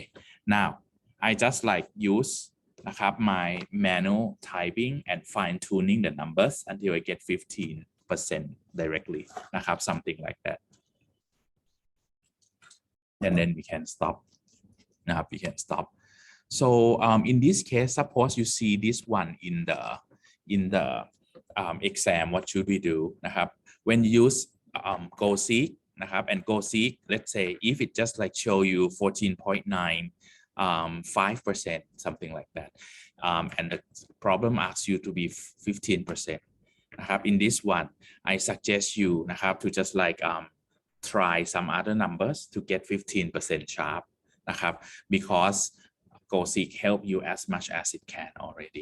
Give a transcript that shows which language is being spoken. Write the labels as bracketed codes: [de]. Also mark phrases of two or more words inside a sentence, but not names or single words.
[en] Now I just like use [th] นะครับ [en] my manual typing and fine tuning the numbers until I get 15% directly [th] นะครับ [en] something like that, and then we can stop [th] นะครับ [en] we can stop. So in this case, suppose you see this one in the exam, what should we do [th] นะครับ [en] when you use go seek [th] นะครับ [en] and go seek, let's say if it just like show you 14.95%, something like that, and the problem asks you to be 15% [th] นะครับ [en] in this one I suggest you [th] นะครับ [en] to just like try some other numbers to get 15% sharp [th] นะครับ [en] because go seek help you as much as it can already.